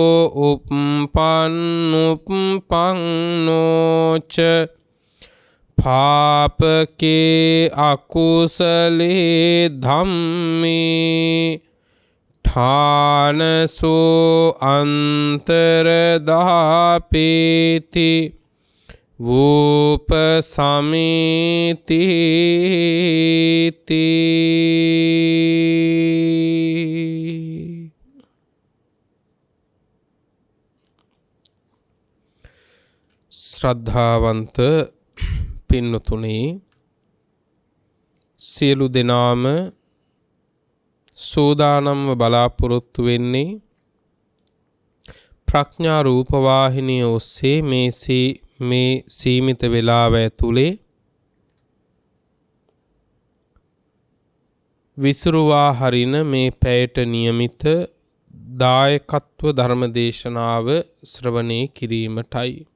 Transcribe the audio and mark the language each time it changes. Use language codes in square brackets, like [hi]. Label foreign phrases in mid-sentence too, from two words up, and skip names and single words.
[pi] उपपन्नो च पापके अकुशले धम्मे ठानसो अन्तर्धापेति वोपसमेति [si] श्रद्धावंत පින්නතුනි සියලු දෙනාම සෝදානම්ව බලාපොරොත්තු වෙන්නේ ප්‍රඥා රූපවාහිනිය ඔස්සේ මේ සීමිත වේලාව ඇතුලේ විසුරුවා හරින මේ පැයට નિયમિત දායකත්ව ධර්මදේශනාව ශ්‍රවණය කිරීමටයි